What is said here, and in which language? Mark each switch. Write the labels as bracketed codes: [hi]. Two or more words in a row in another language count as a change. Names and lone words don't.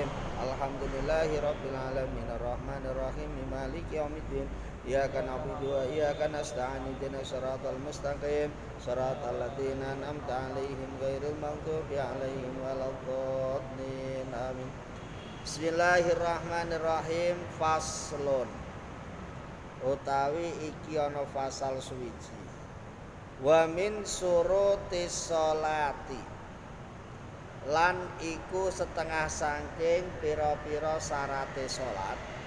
[ar] الحمد لله رب العالمين الرحمن الرحيم مالك يوم الدين. إياك نعبد وإياك نستعين. اهدنا الصراط المستقيم. صراط الذين أنعمت عليهم غير المغضوب عليهم ولا الضالين. Amin. بسم الله الرحمن الرحيم. Faslun. [jv] Utawi iki ana fasal suwiji. [ar] ومن شروط الصلاة [jv] lan iku setengah saking pira-pira syarate salat